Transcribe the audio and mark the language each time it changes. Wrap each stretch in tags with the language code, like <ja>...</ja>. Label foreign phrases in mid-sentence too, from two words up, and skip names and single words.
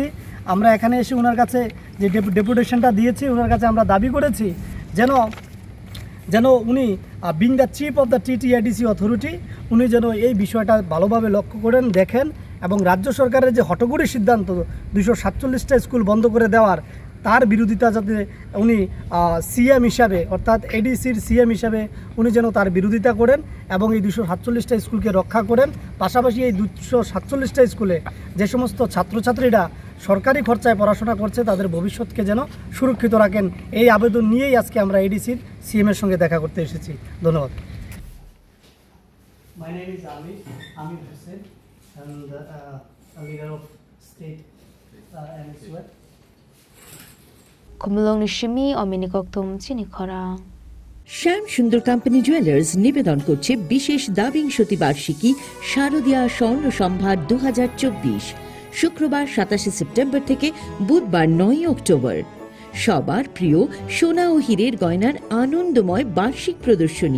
<bn>আমরা এখানে এসে ওনার কাছে যে ডেপুটেশনটা দিয়েছি ওনার কাছে আমরা দাবি করেছি যেন উনি</bn> <en>being the chief of the TTADC authority</en> <bn>উনি যেন এই বিষয়টা ভালোভাবে লক্ষ্য করেন, দেখেন এবং রাজ্য সরকারের যে হঠকরি সিদ্ধান্ত 247টা স্কুল বন্ধ করে দেওয়ার তার বিরোধিতা যাতে উনি সিএম হিসাবে অর্থাৎ এডিসির সিএম হিসাবে উনি যেন তার বিরোধিতা করেন এবং এই 247টা স্কুলকে রক্ষা করেন। পাশাপাশি এই 247টা স্কুলে যে সমস্ত ছাত্রছাত্রীরা সরকারি খরচায় পড়াশোনা করছে তাদের ভবিষ্যৎকে যেন সুরক্ষিত রাখেন, এই আবেদন নিয়েই আজকে আমরা এডিসির সিএমের সঙ্গে দেখা করতে এসেছি। ধন্যবাদ।</bn> <en>My name is Amir Hussain and a leader of state NSUI.</en> <trp>Kumulong ni Shimi o minikok tum chini khorang.</trp> <bn>শ্যাম সুন্দর কোম্পানি জুয়েলার্স নিবেদন করছে বিশেষ দ্বাবিংশতি বার্ষিকী শারদীয়া স্বর্ণ সম্ভার 2024, শুক্রবার 27 সেপ্টেম্বর থেকে বুধবার 9 অক্টোবর। সবার প্রিয় সোনা ও হীরের গয়নার আনন্দময় বার্ষিক প্রদর্শনী।</bn>